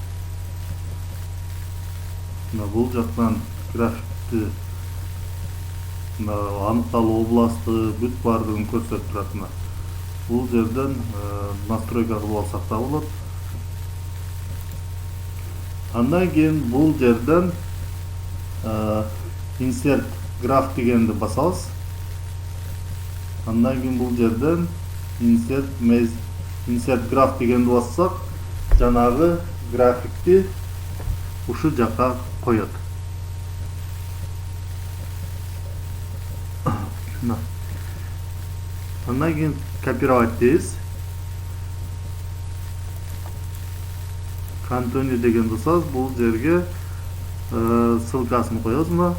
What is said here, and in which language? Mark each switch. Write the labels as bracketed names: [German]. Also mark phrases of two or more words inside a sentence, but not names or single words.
[Kyrgyz] Мына бул жактан графикти аныкталуу областы бүт бардыгын көрсөтүп турат мына. Бул жерден настройка кылып алсак да болот. Андан кийин бул жерден [English] insert graph [Kyrgyz] дегенди басабыз. Андан кийин бул жерден [English] insert graph [Kyrgyz] дегенди бассак, жанагы графикти ушу жака коет. Андан кийин копировать дейбиз. Continue деген басабыз, бул жерге ссылкасын коебуз мына.